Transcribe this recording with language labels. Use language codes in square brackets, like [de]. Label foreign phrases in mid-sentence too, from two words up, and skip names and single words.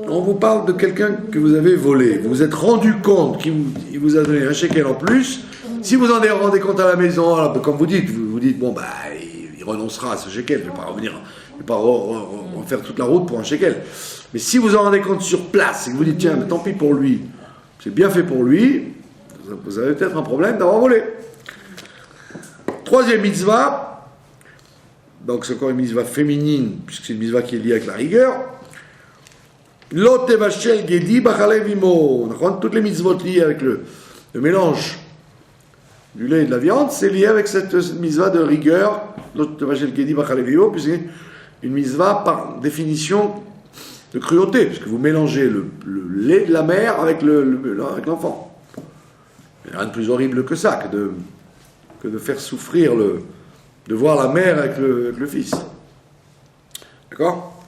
[fr] On vous parle de quelqu'un que vous avez volé. Vous vous êtes rendu compte qu'il vous a donné un shekel en plus, Si vous en rendez compte à la maison, alors, comme vous dites, vous dites, bon, bah, il renoncera à ce shekel, il ne va pas revenir, il ne va pas refaire toute la route pour un shekel. Mais si vous en rendez compte sur place et que vous dites, tiens, mais tant pis pour lui, c'est bien fait pour lui, vous avez peut-être un problème d'avoir volé. Troisième mitzvah, donc c'est encore une mitzvah féminine, puisque c'est une mitzvah qui est liée avec la rigueur. [he] לא תבשל גדי בחלב אמו. [fr] Toutes les mitzvot liées avec le mélange du lait et de la viande, c'est lié avec cette mitzvah de rigueur. [he] לא תבשל גדי בחלב אמו, [fr] puisque c'est une mitzvah par définition de cruauté, puisque vous mélangez le lait de la mère avec l'enfant. Il n'y a rien de plus horrible que ça, que de faire souffrir de voir la mère avec le fils. D'accord?